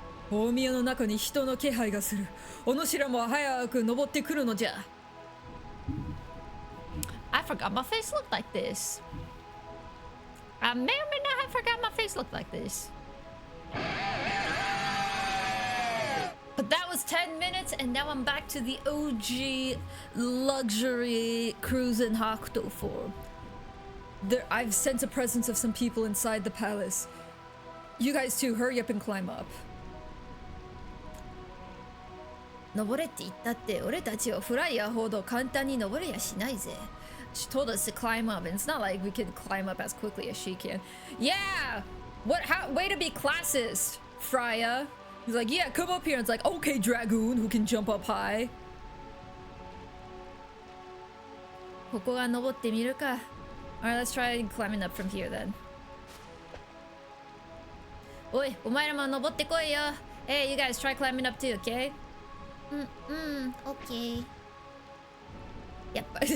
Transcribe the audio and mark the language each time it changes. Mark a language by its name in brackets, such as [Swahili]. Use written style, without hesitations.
[Japanese] 大宮の中に人の気配がする。お主らも早く登ってくるのじゃ。 [English] I forgot my face looked like this. I may or may not have forgot my face looked like this. But that was 10 minutes, and now I'm back to the OG luxury cruising Hakuto form. I've sensed a presence of some people inside the palace. You guys too, hurry up and climb up. [Japanese] 登れって言ったって俺たちをフライヤーほど簡単に登れやしないぜ. [English] She told us to climb up, and it's not like we can climb up as quickly as she can. Yeah! Way to be classist, Freya. He's like, yeah, come up here. And it's like, okay, Dragoon, who can jump up high. [Japanese] ここが登ってみるか. [English] Alright, let's try climbing up from here then. [Japanese] おい、お前らも登ってこいよ. [English] Hey, you guys try climbing up too, okay? Okay. Yep.